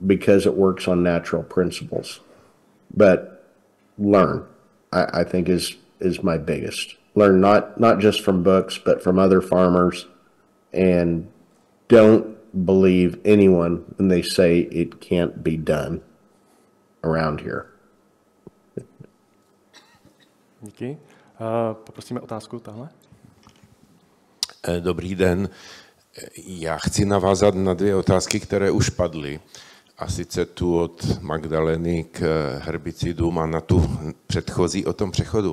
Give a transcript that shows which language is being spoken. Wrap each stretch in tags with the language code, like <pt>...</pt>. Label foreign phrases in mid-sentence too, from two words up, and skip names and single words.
<en>because it works on natural principles. But learn, I think is my biggest. Learn not just from books, but from other farmers, and don't believe anyone when they say it can't be done around here.</en> <cs>Díky. Poprosíme otázku tahle. Dobrý den. Já chci navázat na 2 otázky, které už padly. A sice tu od Magdaleny k herbicidům a na tu předchozí o tom přechodu.</cs>